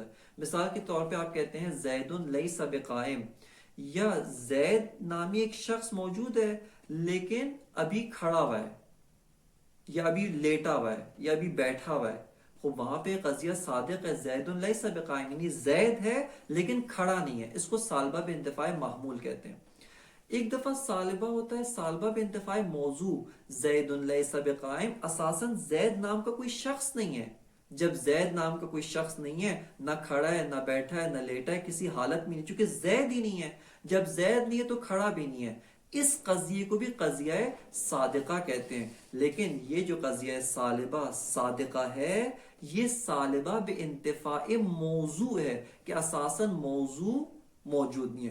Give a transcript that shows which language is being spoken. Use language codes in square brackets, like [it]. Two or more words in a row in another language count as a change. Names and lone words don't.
[ur] مثال کے طور پہ آپ کہتے ہیں زید [ar] لیس بقائم، [ur] یا زید نامی ایک شخص موجود ہے لیکن ابھی کھڑا ہوا ہے، یا ابھی لیٹا ہوا ہے، یا ابھی بیٹھا ہوا ہے. خوب وہاں پہ قضیہ صادق ہے، زید [ar] لیس بقائم، [ur] یعنی زید ہے لیکن کھڑا نہیں ہے. اس کو سالبہ بے انتفاع محمول کہتے ہیں. ایک دفعہ سالبہ ہوتا ہے سالبہ بے انتفاع موضوع، زید [ar] لیس بقائم، [ur] اساساً زید نام کا کوئی شخص نہیں ہے. جب زید نام کا کوئی شخص نہیں ہے، نہ کھڑا ہے، نہ بیٹھا ہے، نہ لیٹا ہے، کسی حالت میں نہیں، چونکہ زید ہی نہیں ہے. جب زید نہیں ہے تو کھڑا بھی نہیں ہے. اس قضیے کو بھی قضیہ صادقہ کہتے ہیں. لیکن یہ جو قضیہ سالبہ صادقہ ہے، یہ سالبہ بے انتفاع موضوع ہے کہ اساساً موضوع موجود نہیں ہے.